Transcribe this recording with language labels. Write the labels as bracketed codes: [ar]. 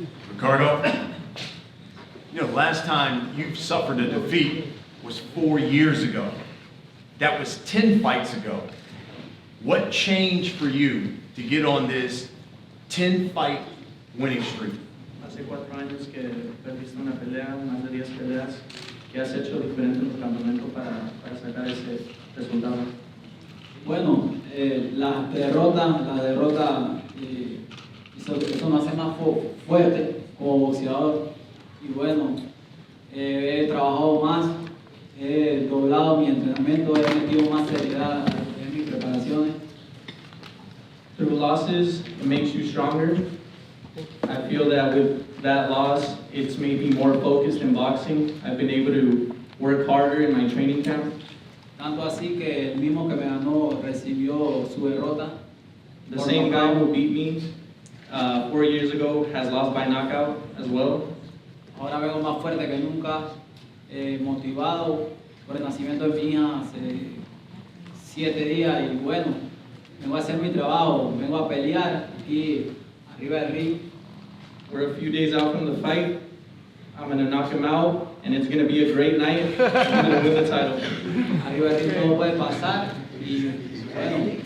[en] Ricardo, last time you suffered a defeat was 4 years ago. That was 10 fights ago. What changed for you to get on this 10-fight winning streak? [es] Hace 4 años que perdiste una pelea, más de 10 peleas. ¿Qué has hecho diferente en tu campamento para sacar ese resultado? Bueno, la derrota eso me hace más fuerte como boxeador. Y bueno, he trabajado más, he doblado mi entrenamiento, he metido más seriedad en mis preparaciones. [en] Through losses, it makes you stronger. I feel that with that loss, it's made me more focused in boxing. I've been able to work harder in my training camp. [es] Tanto así que el mismo que me ganó recibió su derrota. [en] The same guy who beat me 4 years ago has lost by knockout as well. [es] Ahora vengo más fuerte que nunca, motivado por el nacimiento de mi hija hace 7 días y bueno, vengo a hacer mi trabajo, vengo a pelear aquí arriba del ring. [en] We're a few days out from the fight. I'm going to knock him out, and it's going to be a great night. I'm going to win the title. [es] Arriba del ring todo puede pasar y bueno,